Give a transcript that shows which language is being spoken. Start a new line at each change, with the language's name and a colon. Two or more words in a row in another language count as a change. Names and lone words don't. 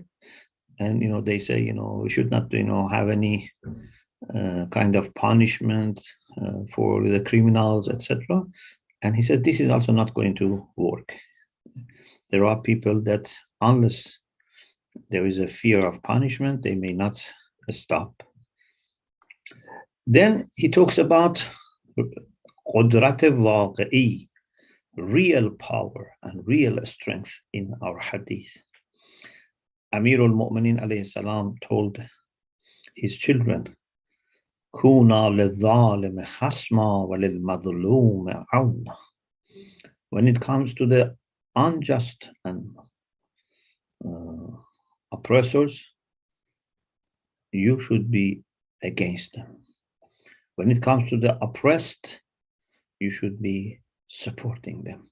English: And, they say, we should not, have any kind of punishment for the criminals, etc. And he says, this is also not going to work. There are people that unless there is a fear of punishment, they may not stop. Then he talks about
Persian: قدرت واقعی,
English: real power and real strength in our hadith.
Arabic: أمير المؤمنين عليه السلام
English: told his children,
Arabic: كن للظالم خصما وللمظلوم عونا.
English: When it comes to the unjust and oppressors, you should be against them. When it comes to the oppressed, you should be supporting them.